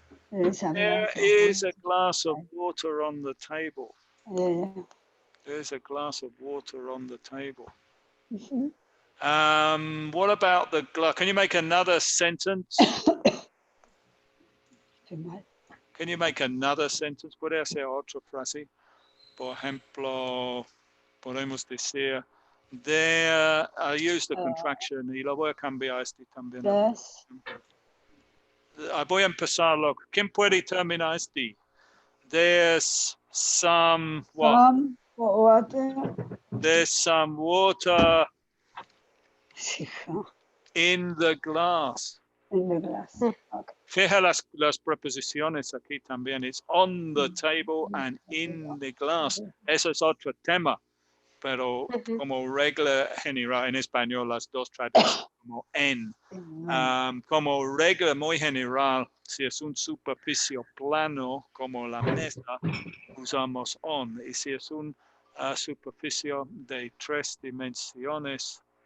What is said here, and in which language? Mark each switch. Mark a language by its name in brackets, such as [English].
[English] There is a glass of water on the table. There's a glass of water on the table. What about the glass? Can you make another sentence? Can you make another sentence? [Spanish] Puede hacer otra frase. Por ejemplo, podemos decir, there, [English] I use the contraction [Spanish] y lo voy a cambiar este también. Voy a empezarlo. ¿Quién puede terminar este? [English] There's some what? Some water. There's some water in the glass. In the glass. Mm. Okay. [Spanish] Fija las preposiciones aquí también. [English] It's on the table and in the glass. [Spanish] Eso es otro tema. Pero Ujú. como regla general en español, las dos traducen como en. Como regla muy general, si es un superficie plano como la mesa, usamos on. Y si es un superficie de 3 dimensiones,